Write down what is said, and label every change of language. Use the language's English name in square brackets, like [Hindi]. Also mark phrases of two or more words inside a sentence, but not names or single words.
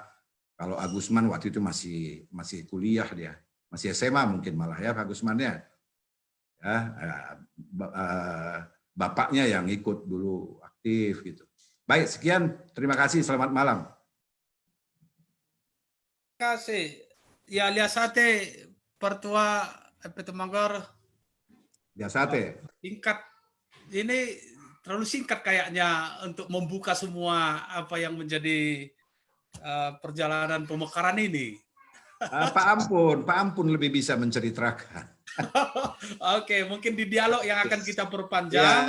[Indonesian] Kalau Agusman waktu itu masih kuliah dia, masih SMA mungkin malah ya Pak Agusman ya. Bapaknya yang ikut dulu aktif gitu. Baik, sekian. Terima kasih. Selamat malam. Terima kasih. Ya, liasate pertua Petemangor. Liasate. Singkat. Ini terlalu singkat kayaknya untuk membuka semua apa yang menjadi perjalanan Pemekaran ini. Pak Ampun lebih bisa menceritakan. Oke, mungkin di dialog yang akan kita perpanjang.